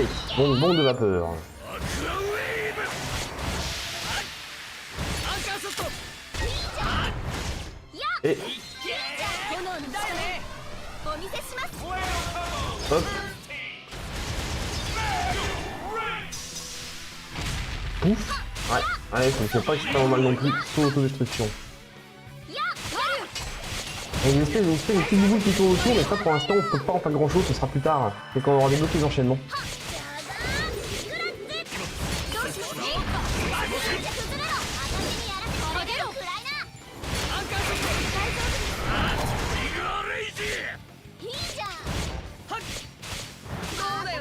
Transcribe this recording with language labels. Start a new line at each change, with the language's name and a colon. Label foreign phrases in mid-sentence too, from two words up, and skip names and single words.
French: Bombe de vapeur.
Japanese: アクアウェーブアンカーショット
French: Et
Japanese: 炎の力お見せします
French: hop. Pouf. Ouais, allez, ça me fait pas extrêmement mal non plus. Sous autodestruction. Il y a une espèce de petite boule qui tourne autour, mais ça pour l'instant on peut pas en faire grand chose, ce sera plus tard. C'est quand on aura débloqué les enchaînements.
Japanese: そうだよ